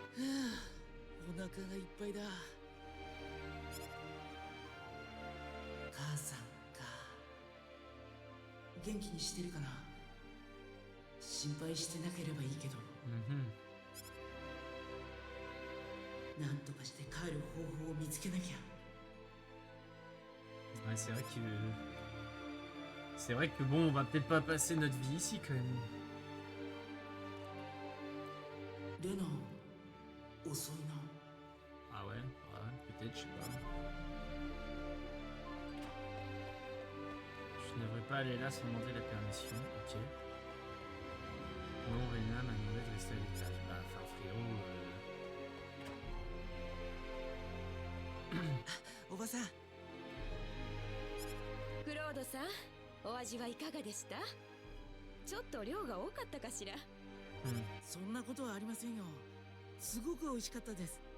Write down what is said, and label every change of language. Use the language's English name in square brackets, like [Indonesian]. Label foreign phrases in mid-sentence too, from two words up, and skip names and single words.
[Japanese] あ、お腹がいっぱいだ。 母さんか。元気にしてるかな。心配してなければいいけど、 Mhm. なんとかして帰る方法を見つけなきゃ。 [French] Ouais, c'est vrai que bon, on va peut-être pas passer notre vie ici quand même. [Japanese] レナ、遅いな。 [French] Ah ouais, ouais, peut-être, je sais pas. Je ne devrais pas aller là sans demander la permission, ok. Non, Rena m'a demandé de rester à l'étage. Bah, enfin, frérot. [Japanese] おばさん、クロードさん、お味はいかがでした？ちょっと量が多かったかしら。そんなことはありませんよ。すごく美味しかったです。